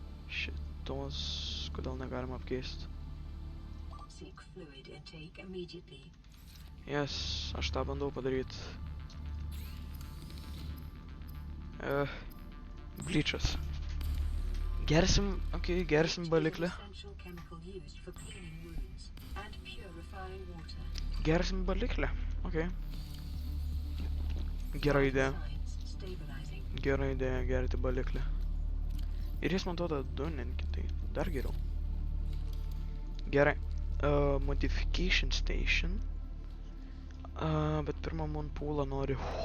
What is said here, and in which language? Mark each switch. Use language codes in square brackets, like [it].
[lt] Šitos, kodėl negalima apkeisti? [en] Seek fluid intake immediately. [lt] Yes, aš tą bandau padaryti. Blyčas. Gersim, gersim baliklį. [en] Essential chemical used for cleaning wounds and purifying water. [lt] Gersim baliklį, Gera idėja. [en] Signs stabilizing. [lt] Gera idėja gerti baliklį. Ir jis man duoda 2 netgi, tai dar geriau. Gerai. [en] Modification station. [lt] Bet pirmą moonpoolą noriu.